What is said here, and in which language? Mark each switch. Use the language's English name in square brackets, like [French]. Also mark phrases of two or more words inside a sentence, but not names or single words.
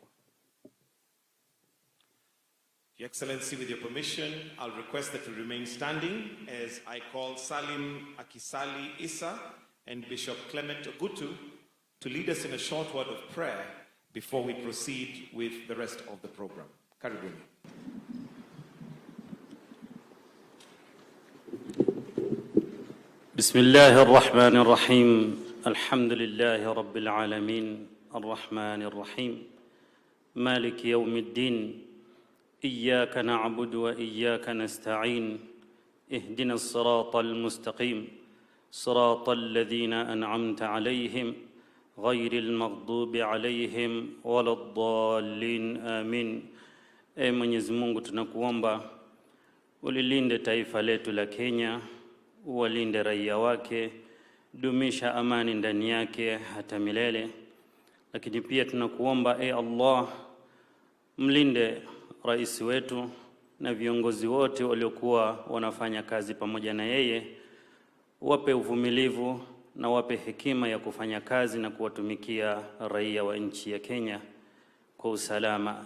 [English] Your Excellency, with your permission, I'll request that you remain standing as I call Salim Akisali Issa and Bishop Clement Ogutu to lead us in a short word of prayer before we proceed with the rest of the program. [Swahili] Karibuni. [Arabic] بسم الله الرحمن الرحيم الحمد لله رب العالمين الرحمن الرحيم مالك يوم الدين إياك نعبد وإياك نستعين اهدنا الصراط المستقيم صراط الذين أنعمت عليهم غير المغضوب عليهم ولا الضالين آمين. [Swahili] Mwenyezi Mungu tunakuomba ulilinde taifa letu la Kenya, uwalinde raia wake, dumisha amani ndani yake hata milele. Lakini pia tunakuomba Allah, mlinde rais wetu na viongozi wote waliokuwa wanafanya kazi pamoja na yeye, wape uvumilivu na wape hekima ya kufanya kazi na kuwatumikia raia wa nchi ya Kenya kwa usalama.